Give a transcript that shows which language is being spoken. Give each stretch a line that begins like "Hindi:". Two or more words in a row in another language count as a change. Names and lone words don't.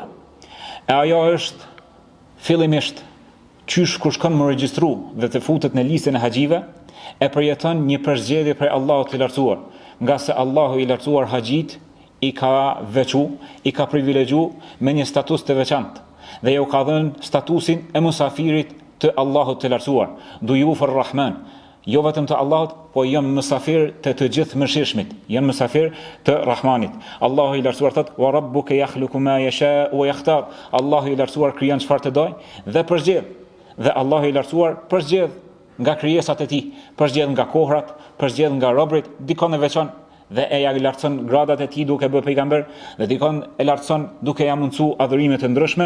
Albanian: E ajo është fillimisht qysh kur shkon më regjistru dhe të futet në listën e haxhive, e përjeton një përzgjedhje prej Allahut të lartësuar, nga se Allahu i lartësuar haxhit i ka veçu, i ka privilegju me një status të veçantë dhe ju ka dhënë statusin e musafirit të Allahut të lartësuar,
Arabic: ضيوف الرحمن,
Albanian: jo vetëm të Allahut, po janë musafir të gjithë mëshirshmit, janë musafir të Rahmanit. Allahu i lartësuar thotë:
Arabic: "وربك يخلق ما يشاء ويختار."
Albanian: Allahu i lartësuar krijon çfarë të doj dhe përzgjedh. Dhe Allahu i lartësuar përzgjedh nga krijesat e tij, përzgjedh nga kohrat, përzgjedh nga robrit, dikon e veçon dhe e ja lartëson gradat e tij duke bërë pejgamber, dhe dikon e lartëson duke ja mundsu adhurime të ndryshme.